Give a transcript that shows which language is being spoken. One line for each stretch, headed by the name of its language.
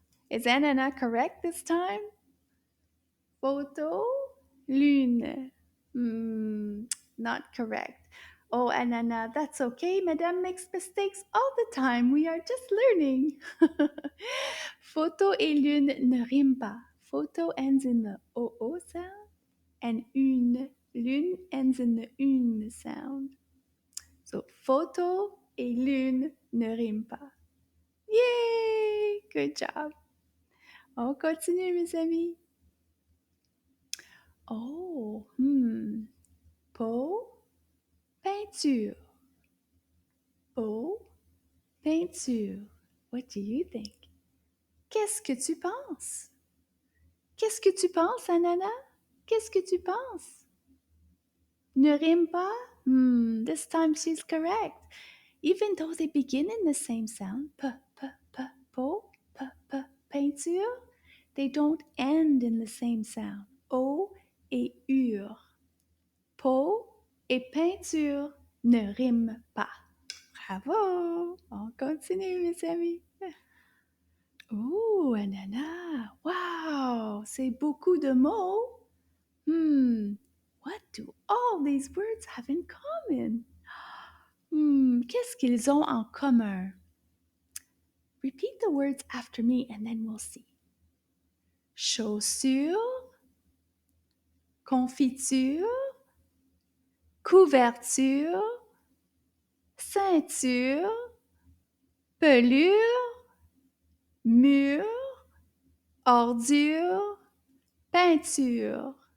English: Is Anana correct this time? Photo, lune. Not correct. Oh, Anana, that's okay. Madame makes mistakes all the time. We are just learning.
French: Photo et lune ne riment pas.
English: Photo ends in the OO sound, and lune ends in the une sound.
French: So, photo et lune ne riment pas.
English: Yay! Good job.
French: On continue, mes amis. Oh, peau, peinture. Peau, peinture.
English: What do you think?
French: Qu'est-ce que tu penses? Qu'est-ce que tu penses, Anana? Qu'est-ce que tu penses? Ne rime pas?
English: This time she's correct. Even though they begin in the same sound,
French: peau, peinture,
English: they don't end in the same sound.
French: O et ur. Peau et peinture ne riment pas. Bravo! On continue, mes amis. Oh, Anana! Wow! C'est beaucoup de mots.
English: What do all these words have in common?
French: Qu'est-ce qu'ils ont en commun?
English: Repeat the words after me and then we'll see.
French: Chaussure, confiture, couverture, ceinture, pelure, mur, ordure, peinture.